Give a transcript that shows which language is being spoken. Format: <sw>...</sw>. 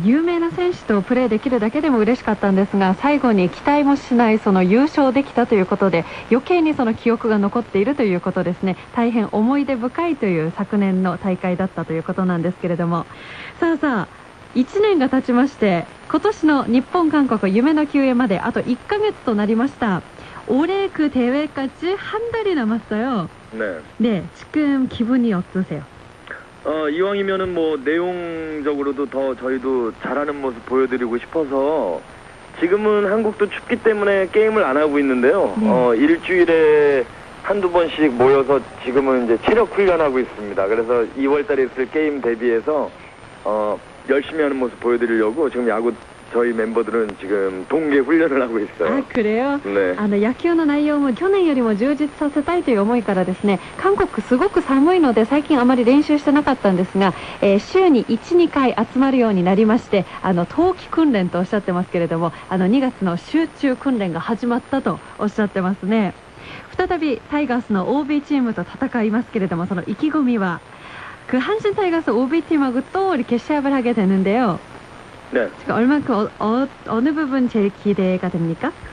<ja>有名な選手とプレーできるだけでも嬉しかったんですが、最後に期待もしないその優勝できたということで、余計にその記憶が残っているということですね。大変思い出深いという昨年の大会だったということなんですけれども、さあ1年が経ちまして、今年の日本韓国夢の球へまであと1ヶ月となりました。</ja> <ko>올해 그 대회까지 한 달이 남았어요. 네. 네, 지금 기분이 어떠세요? 이왕이면은 뭐 내용적으로도 더 저희도 잘하는 모습 보여드리고 싶어서 지금은 한국도 춥기 때문에 게임을 안 하고 있는데요. 네. 일주일에 한두 번씩 모여서 지금은 이제 체력 훈련하고 있습니다. 그래서 2월달에 있을 게임 대비해서 열심히 하는 모습 보여드리려고 지금 저희 멤버들은 지금 동계 훈련을 하고 있어요. 아, 그래요? 네.</ko> <ja>野球の内容も去年よりも充実させたいという思いからですね、韓国すごく寒いので最近あまり練習してなかったんですが、週に 1,2 回集まるようになりまして、冬季訓練とおっしゃってますけれども、2月の集中訓練が始まったとおっしゃってますね。再びタイガースの OB チームと戦いますけれども、その意気込みは</ja> <ko>한신 타이거스 OB 팀하고 또 이렇게 시합을 하게 되는데요. 네. 얼만큼 어느 부분 제일 기대가 됩니까?</ko>